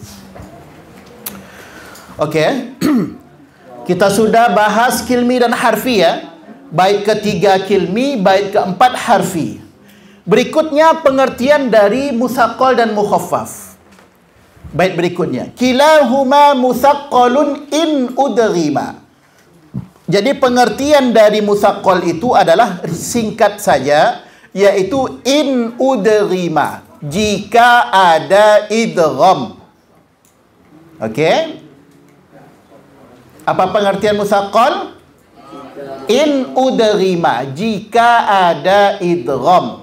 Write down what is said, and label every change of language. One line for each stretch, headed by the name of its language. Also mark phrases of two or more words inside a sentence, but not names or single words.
Indonesian: Oke. Kita sudah bahas kilmi dan harfi ya. Bait ketiga kilmi, bait keempat harfi. Berikutnya pengertian dari musaqqal dan mukhaffaf. Bait berikutnya.
Arabic: كلاهما مثقل إن أدغما.
Indonesian: Jadi pengertian dari musaqqal itu adalah singkat saja. yaitu
Arabic: إن أدغما,
Indonesian: jika ada idgham. Okey? Apa pengertian musaqqal?
Arabic: إن أدغما,
Indonesian: jika ada idgham.